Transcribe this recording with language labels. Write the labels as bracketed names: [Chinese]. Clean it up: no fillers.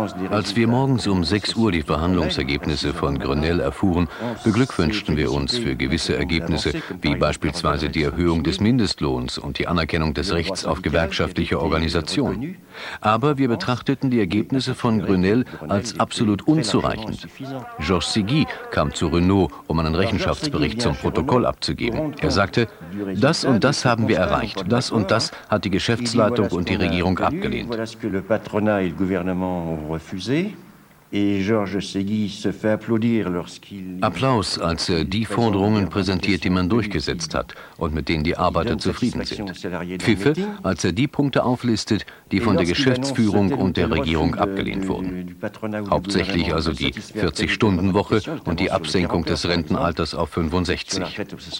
[German] Als wir morgens um 6 Uhr die Verhandlungsergebnisse von Grenell erfuhren, beglückwünschten wir uns für gewisse Ergebnisse, wie beispielsweise die Erhöhung des Mindestlohns und die Anerkennung des Rechts auf gewerkschaftliche Organisation. Aber wir betrachteten die Ergebnisse von Grenell als absolut unzureichend. Georges Seguy kam zu Renault, um einen Rechenschaftsbericht zum Protokoll abzugeben. Er sagte, das und das haben wir erreicht, das und das hat die Geschäftsleitung und die Regierung abgelehnt. [French] Voilà ce que le patronat et le gouvernement ont refusé. [German] Applaus, als er die Forderungen präsentiert, die man durchgesetzt hat und mit denen die Arbeiter zufrieden sind. Pfiffe, als er die Punkte auflistet, die von der Geschäftsführung und der Regierung abgelehnt wurden. Hauptsächlich also die 40-Stunden-Woche und die Absenkung des Rentenalters auf 65.